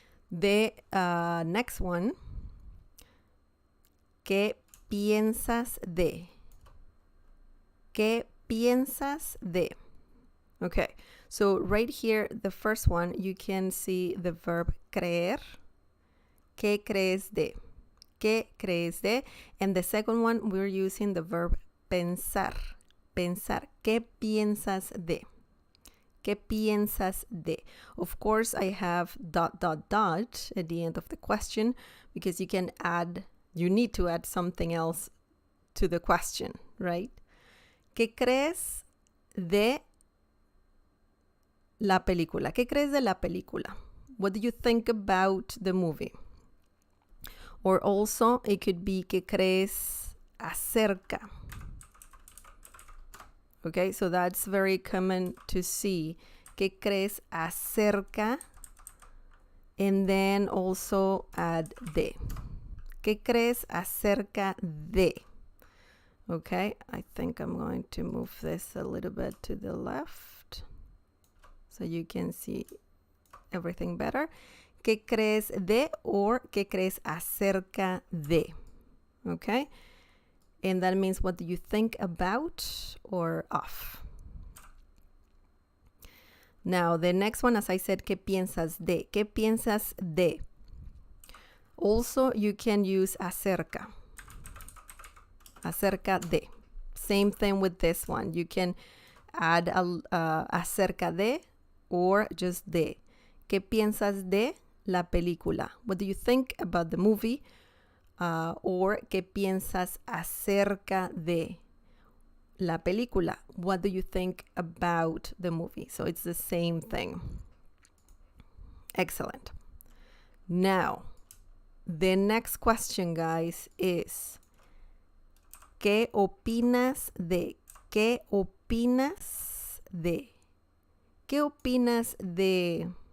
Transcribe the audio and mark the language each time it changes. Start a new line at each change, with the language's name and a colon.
English: The next one,
Spanish: ¿qué piensas de? ¿Qué piensas de?
English: Okay, so right here, the first one, you can see the verb creer.
Spanish: ¿Qué crees de? ¿Qué crees de?
English: And the second one, we're using the verb pensar. Pensar.
Spanish: ¿Qué piensas de? ¿Qué piensas de?
English: Of course, I have ... at the end of the question because you need to add something else to the question, right?
Spanish: ¿Qué crees de la película? ¿Qué crees de la película?
English: What do you think about the movie? Or also, it could be
Spanish: ¿qué crees acerca?
English: Okay, so that's very common to see.
Spanish: ¿Qué crees acerca?
English: And then also add de.
Spanish: ¿Qué crees acerca de?
English: Okay, I think I'm going to move this a little bit to the left so you can see everything better.
Spanish: ¿Qué crees de?
English: Or
Spanish: ¿qué crees acerca de?
English: Okay, and that means, what do you think about or of? Now, the next one, as I said,
Spanish: ¿qué piensas de? ¿Qué piensas de?
English: Also, you can use acerca. Acerca de. Same thing with this one. You can add acerca de or just de.
Spanish: ¿Qué piensas de la película?
English: What do you think about the movie? Or
Spanish: ¿qué piensas acerca de la película?
English: What do you think about the movie? So it's the same thing. Excellent. Now, the next question, guys, is
Spanish: ¿qué opinas de? ¿Qué opinas de? ¿Qué opinas de?